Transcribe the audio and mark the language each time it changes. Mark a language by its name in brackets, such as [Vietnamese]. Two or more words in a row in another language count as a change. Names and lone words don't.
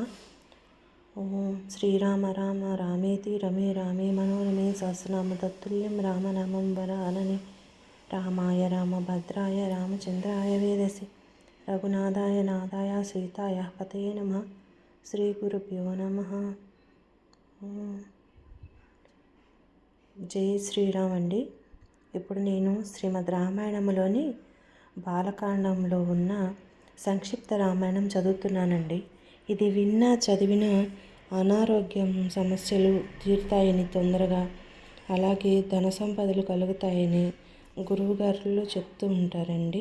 [Sanskrit] ओम श्रीराम राम रामेति रमे रामे मनोरमे सहस्रनाम तत्तुल्यं रामनामं वरानने। रामाय रामभद्राय रामचन्द्राय वेदसे रघुनाथाय नाथाय सीताय पतये नमः। श्री गुरुभ्यो नमः। [Telugu] జై శ్రీరామ్ అండి. ఇప్పుడు నేను శ్రీమద్ రామాయణంలోని బాలకాండంలో ఉన్న సంక్షిప్త రామాయణం చదువుతున్నానండి. ఇది విన్నా చదివిన అనారోగ్యం సమస్యలు తీరుతాయని తొందరగా, అలాగే ధన సంపదలు కలుగుతాయని గురువుగారులు చెప్తూ ఉంటారండి.